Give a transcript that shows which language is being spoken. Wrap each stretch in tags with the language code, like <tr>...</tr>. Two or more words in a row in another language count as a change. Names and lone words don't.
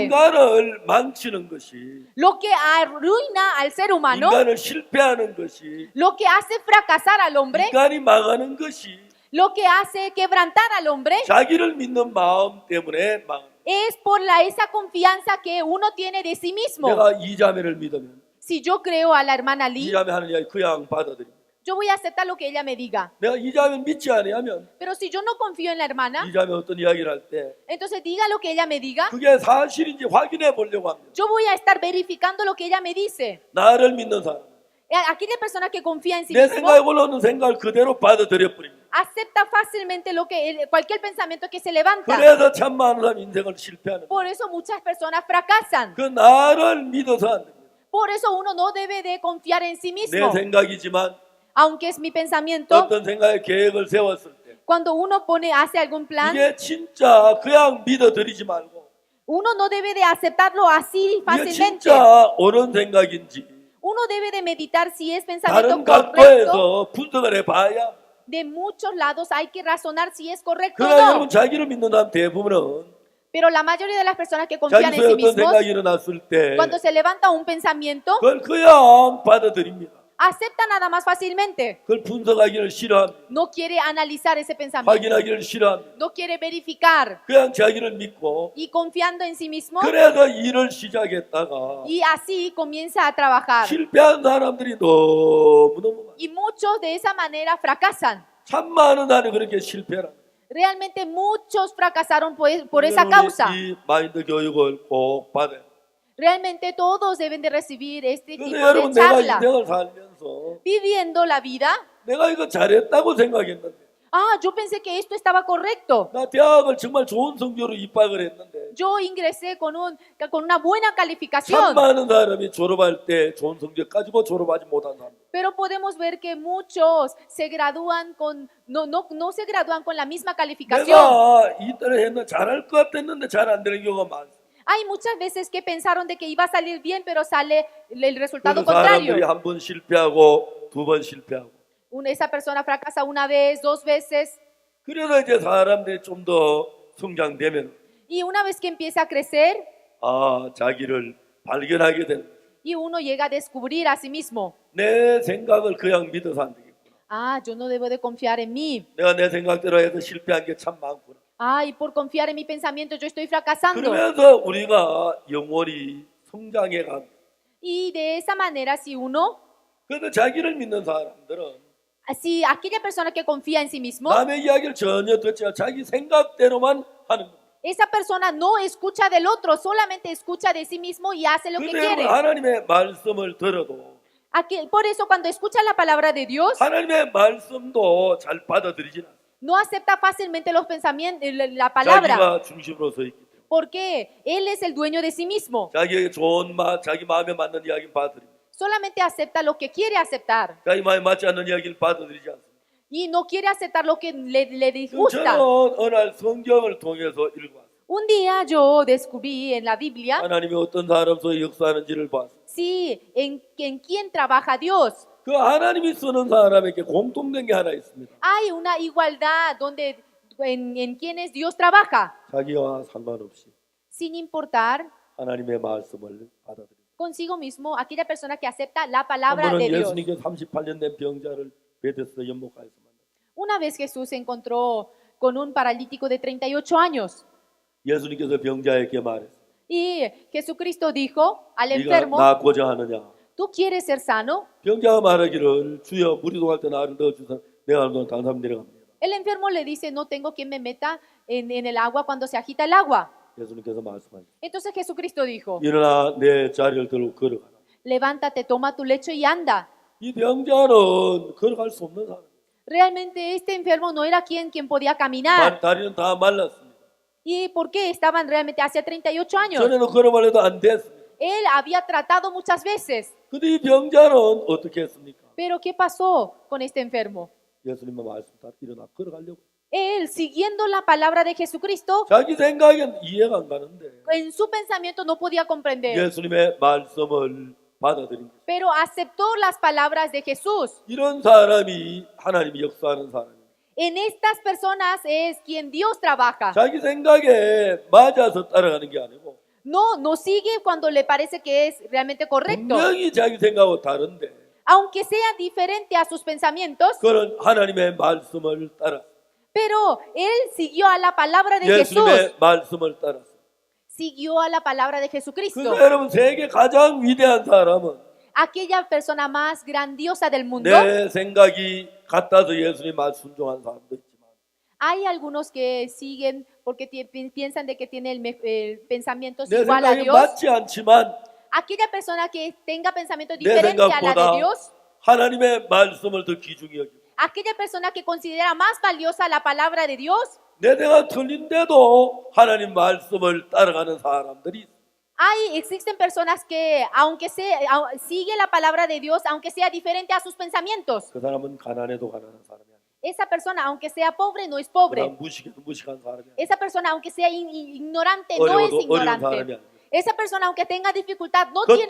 <ko>인간을 망치는 것이</ko> <es>Lo que arruina al ser humano,</es> <ko>인간을 실패하는 것이</ko> <es>lo que hace fracasar al hombre,</es> <ko>인간이 망하는 것이</ko> <es>lo que hace quebrantar al hombre,</es> <ko>자기를 믿는 마음 때문에 망합니다.</ko> <es>es por esa confianza que uno tiene de sí mismo.</es> <ko>내가 이 자매를 믿으면</ko> <es>Si yo creo a la hermana</es> <ko>이</ko> <es>Lee,</es> <ko>자매 하는 이야기 그냥 받아들입니다.</ko> <es>yo voy a aceptar lo que ella me diga.</es> <ko>내가 이 자매를 믿지 않으면</ko> <es>Pero si yo no confío en la hermana,</es> <ko>이 자매 어떤 이야기를 할 때</ko> <es>entonces diga lo que ella me diga.</es> <ko>그게 사실인지 확인해 보려고 합니다.</ko> <es>Yo voy a estar verificando lo que ella me dice.</es> <ko>나를 믿는 사람</ko> <es>Aquella persona que confía en sí</es> <ko>내</ko> <es>mismo</es> <ko>생각에 올라오는 생각을 그대로 받아들여 버립니다.</ko> <es>acepta fácilmente cualquier pensamiento que se levanta.</es> <ko>그래서 참 많은 사람 인생을 실패하는 거예요.</ko> <es>Por eso muchas personas fracasan.</es> <ko>그 나를 믿어서 안 됩니다.</ko> <es>Por eso uno no debe de confiar en sí</es> <ko>내</ko> <es>mismo.</es> <ko>생각이지만</ko> <es>Aunque es mi pensamiento,</es> <ko>어떤 생각에 계획을 세웠을 때</ko> <es>cuando uno hace algún plan,</es> <ko>이게 진짜 그냥 믿어들이지 말고</ko> <es>uno no debe de aceptarlo así</es> <ko>이게</ko> <es>fácilmente.</es> <ko>진짜 옳은 생각인지</ko> <es>Uno debe de meditar si es</es> <ko>다른</ko> <es>pensamiento correcto.</es> <ko>각도에서 분석을 해봐야</ko> <es>De muchos lados hay que razonar si es correcto o</es> <ko>그러나</ko> <es>no.</es> <ko>여러분 자기를 믿는 사람 대부분은</ko> <es>Pero la mayoría de las personas que confían</es> <ko>자기</ko> <es>en</es> <ko>속에</ko> <es>sí</es> <ko>어떤</ko> <es>mismos,</es> <ko>생각이 일어났을 때</ko> <es>cuando se levanta un pensamiento,</es> <ko>그걸 그냥 받아들입니다.</ko> <es>acepta nada más fácilmente.</es> <ko>그걸 분석하기를 싫어합니다.</ko> <es>No quiere analizar ese pensamiento.</es> <ko>확인하기를 싫어합니다.</ko> <es>No quiere verificar.</es> <ko>그냥 자기를 믿고</ko> <es>Y confiando en sí mismo,</es> <ko>그래서 일을 시작했다가</ko> <es>y así comienza a trabajar.</es> <ko>실패한 사람들이 너무너무 많아요.</ko> <es>Y muchos de esa manera fracasan.</es> <ko>참 많은 사람이 그렇게 실패를 합니다.</ko> <es>Realmente muchos fracasaron por esa causa.</es> <ko>이 마인드 교육을 꼭 받아요.</ko> <es>Realmente todos deben de recibir este tipo</es> <ko>그래서 여러분</ko> <es>de</es> <ko>내가</ko> <es>charla.</es> <ko>인생을 살면서</ko> <es>Viviendo la vida.</es> <ko>내가 이거 잘했다고 생각했는데</ko> <es>Ah, yo pensé que esto estaba correcto.</es> <ko>나 대학을 정말 좋은 성적으로 입학을 했는데</ko> <es>Yo ingresé con una buena</es> <ko>참</ko> <es>calificación.</es> <ko>많은 사람이 졸업할 때 좋은 성적 가지고 졸업하지 못한 사람.</ko> <es>Pero podemos ver que muchos se gradúan no se gradúan con la misma calificación.</es> <ko>내가 이때를 했는데 잘할 것 같았는데 잘 안 되는 경우가 많습니다.</ko> <es>Hay muchas veces que pensaron de que iba a salir bien, pero sale el resultado</es> <ko>그래서 사람들이</ko> <es>contrario.</es> <ko>한 번 실패하고 두 번 실패하고</ko> <es>Esa persona fracasa una vez, dos veces,</es> <ko>그래서 이제 사람들이 좀 더 성장되면</ko> <es>y una vez que empieza a crecer</es> <ko>자기를 발견하게 된다.</ko> <es>y uno llega a descubrir a sí mismo,</es> <ko>내 생각을 그냥 믿어서 안 되겠구나.</ko> <es>yo no debo de confiar en mí.</es> <ko>내가 내 생각대로 해서 실패한 게 참 많구나.</ko> <es>Y por confiar en mi pensamiento yo estoy fracasando.</es> <ko>그러면서 우리가 영원히 성장해 갑니다.</ko> <es>Y de esa manera, si uno,</es> <ko>그래서 자기를 믿는 사람들은</ko> <es>si aquella persona que confía en sí mismo,</es> <ko>남의 이야기를 전혀 듣지 않고 자기 생각대로만 하는 거예요.</ko> <es>esa persona no escucha del otro, solamente escucha de sí mismo y hace lo que</es> <ko>그래서</ko> <es>quiere.</es> <ko>하나님의 말씀을 들어도</ko> <es>Por eso cuando escucha la palabra de Dios,</es> <ko>하나님의 말씀도 잘 받아들이지 않아요.</ko> <es>no acepta fácilmente los pensamientos, la palabra,</es> <ko>자기가 중심으로 서 있기 때문에</ko> <es>porque él es el dueño de sí mismo.</es> <ko>자기에게 좋은 자기 마음에 맞는 이야기는 받아들입니다.</ko> <es>Solamente acepta lo que quiere aceptar</es> <ko>자기 마음에 맞지 않는 이야기를 받아들이지 않습니다.</ko> <es>y no quiere aceptar lo que le</es> <ko>저는</ko> <es>disgusta.</es> <ko>어느 날 성경을 통해서 읽어봤어요.</ko> <es>Un día yo descubrí en la Biblia,</es> <ko>하나님이 어떤 사람 속에 역사하는지를 봤어요.</ko> <es>sí, en quién trabaja Dios.</es> <ko>그 하나님이 쓰는 사람에게 공통된 게 하나 있습니다.</ko> <es>Hay una igualdad donde en quienes Dios trabaja,</es> <ko>자기와 상관없이</ko> <es>sin importar</es> <ko>하나님의 말씀을 받아들입니다.</ko> <es>consigo mismo aquella persona que acepta la</es> <ko>한</ko> <es>palabra de</es> <ko>번은</ko> <es>Dios.</es> <ko>예수님께 38년 된 병자를 베데스다 연못가에서 만났어요.</ko> <es>Una vez Jesús se encontró con un paralítico de 38 años</es> <ko>예수님께서 병자에게 말했어요.</ko> <es>y Jesucristo dijo al</es> <ko>네가</ko> <es>enfermo,</es> <ko>나고자 하느냐?</ko> <es>¿tú quieres ser sano?</es> <ko>병자가 말하기를 주여 물이 동할 때 나를 넣어주사 내가 하는 동안 다른 사람 내려갑니다.</ko> <es>El enfermo le dice, no tengo quien me meta en el agua cuando se agita el agua.</es> <ko>예수님께서 말씀하셨어요.</ko> <es>Entonces Jesucristo dijo,</es> <ko>일어나 내 자리를 들고 걸어가라.</ko> <es>levántate, toma tu lecho y anda.</es> <ko>이 병자는 걸어갈 수 없는 사람.</ko> <es>Realmente este enfermo no era quien podía caminar.</es> <ko>다리는 다 말랐습니다.</ko> <es>¿Y por qué estaban realmente hace 38 años?</es> <ko>전에는 걸어봐도 안 됐습니다.</ko> <es>Él había tratado muchas veces.</es> <ko>근데 이 병자는 어떻게 했습니까?</ko> <es>Pero ¿qué pasó con este enfermo?</es> <ko>예수님의 말씀 따라 일어나 걸어가려고.</ko> <es>Él, siguiendo la palabra de Jesucristo,</es> <ko>자기 생각엔 이해가 안 가는데</ko> <es>en su pensamiento no podía comprender,</es> <ko>예수님의 말씀을 받아들인 거죠.</ko> <es>pero aceptó las palabras de Jesús.</es> <ko>이런 사람이 하나님이 역사하는 사람입니다.</ko> <es>En estas personas es quien Dios trabaja.</es> <ko>자기 생각에 맞아서 따라가는 게 아니고</ko> <es>No sigue cuando le parece que es realmente correcto.</es> <ko>분명히 자기 생각하고 다른데</ko> <es>Aunque sea diferente a sus pensamientos,</es> <ko>그런 하나님의 말씀을 따라</ko> <es>pero él siguió a la palabra de Jesús.</es> <ko>예수님의 말씀을 따라.</ko> <es>Siguió a la palabra de Jesucristo.</es> <ko>그래서 여러분 세계 가장 위대한 사람은</ko> <es>Aquella persona más grandiosa del mundo.</es> <ko>내 생각이 같아서 예수님 말 순종한 사람도 있지만</ko> <es>Hay algunos que siguen porque piensan de que tiene el pensamiento</es> <ko>내</ko> <es>igual a</es> <ko>생각이</ko> <es>Dios.</es> <ko>맞지 않지만</ko> <es>Aquella persona que tenga pensamiento</es> <ko>내</ko> <es>diferente a la</es> <ko>생각보다</ko> <es>de Dios.</es> <ko>하나님의 말씀을 더 귀중히 여기고</ko> <es>Aquella persona que considera más valiosa la palabra de Dios.</es> <ko>내 생각 틀린데도 하나님 말씀을 따라가는 사람들이 있어요.</ko> <es>Existen personas que, sigue la palabra de Dios, aunque sea diferente a sus pensamientos.</es> <ko>그 사람은 가난해도 가난한 사람이 아니에요.</ko> <es>Esa persona, aunque sea pobre, no es</es> <ko>그</ko> <es>pobre.</es> <ko>사람 무식해도 무식한 사람이 아니에요.</ko> <es>Esa persona, aunque sea ignorante, no es</es> <ko>어려운 사람이</ko> <es>ignorante.</es> <ko>아니에요.</ko> <es>Esa persona, aunque tenga dificultad, no tiene</es>